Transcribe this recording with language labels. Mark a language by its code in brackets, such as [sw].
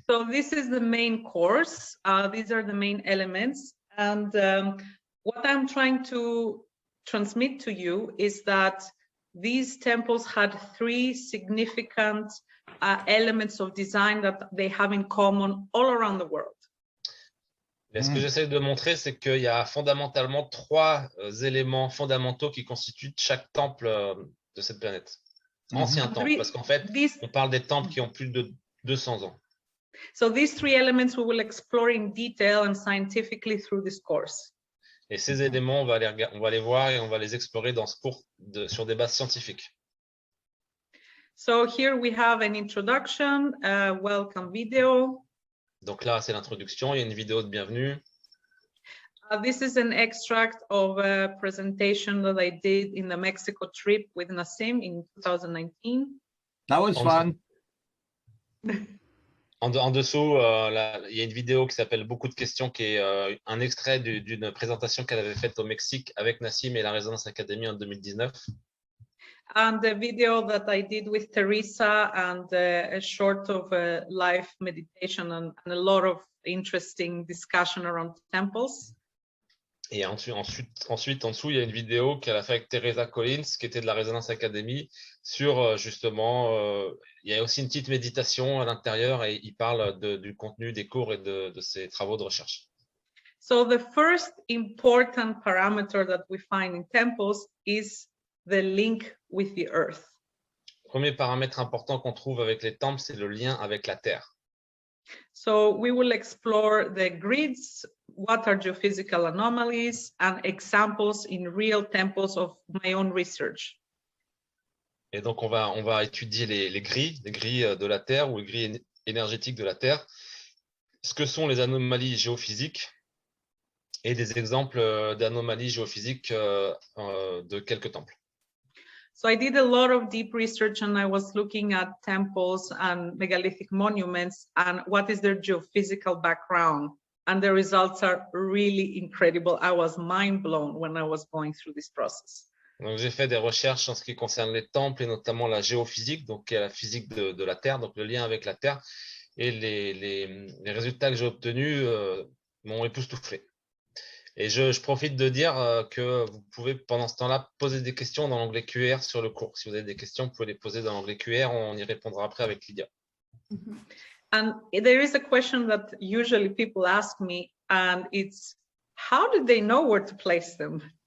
[en] So this is the main course. These are the main elements. And what I'm trying to transmit to you is that these temples had three significant elements of design that they have in common all around the world. [fr] Et ce que j'essaie de montrer, c'est qu'il y a fondamentalement trois éléments fondamentaux qui constituent chaque temple de cette planète. Ancien temple, parce qu'en fait, on parle des temples qui ont plus de 200 ans. [en] So these three elements we will explore in detail and scientifically through this course. [fr] Et ces éléments, on va les voir et on va les explorer dans ce cours sur des bases scientifiques. [en] So here we have an introduction, welcome video. [fr] Donc là, c'est l'introduction. Il y a une vidéo de bienvenue. [en] This is an extract of a presentation that I did in the Mexico trip with Nassim in 2019. That was fun. [fr] En dessous, il y a une vidéo qui s'appelle Beaucoup de questions, qui est un extrait d'une présentation qu'elle avait faite au Mexique avec Nassim et la Résonance Academy en 2019. [en] And the video that I did with Teresa and a short of a live meditation and a lot of interesting discussion around temples. [fr] Et ensuite, en dessous, il y a une vidéo qu'elle a fait avec Teresa Collins, qui était de la Résonance Academy, sur justement, il y a aussi une petite méditation à l'intérieur et il parle du contenu des cours et de ses travaux de recherche. [en] So the first important parameter that we find in temples is the link with the earth. [fr] Premier paramètre important qu'on trouve avec les temples, c'est le lien avec la Terre. [en] So we will explore the grids, what are geophysical anomalies, and examples in real temples of my own research. [fr] Et donc, on va étudier les grilles de la Terre ou les grilles énergétiques de la Terre, ce que sont les anomalies géophysiques et des exemples d'anomalies géophysiques de quelques temples. [en] So I did a lot of deep research and I was looking at temples and megalithic monuments and what is their geophysical background. And the results are really incredible. I was mind blown when I was going through this process. [fr] Donc, j'ai fait des recherches en ce qui concerne les temples et notamment la géophysique, donc qui est la physique de la Terre, donc le lien avec la Terre. Et les résultats que j'ai obtenus m'ont époustouflé. Et je profite de dire que vous pouvez, pendant ce temps-là, poser des questions dans l'onglet QR sur le cours. Si vous avez des questions, vous pouvez les poser dans l'onglet QR. On y répondra après avec Lydia. [en] And there is a question that usually people ask me, and it's, how did they know where to place them?